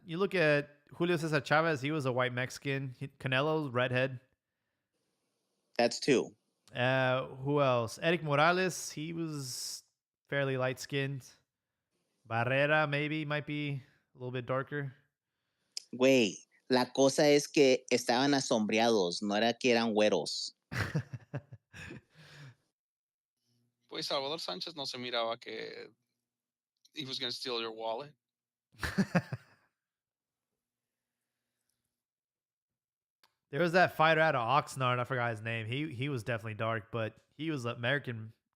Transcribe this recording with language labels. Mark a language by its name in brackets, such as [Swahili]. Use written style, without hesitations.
[English] You look at Julio Cesar Chavez, he was a white Mexican. Canelo's redhead. That's two. Who else? Eric Morales, he was fairly light skinned. Barrera maybe might be a little bit darker. [Spanish] Güey, la cosa es que estaban asombreados, no era que eran güeros. Pues Salvador Sánchez no se miraba que [English] he was going to steal your wallet. There was that fighter out of Oxnard. I forgot his name. He was definitely dark, but he was American.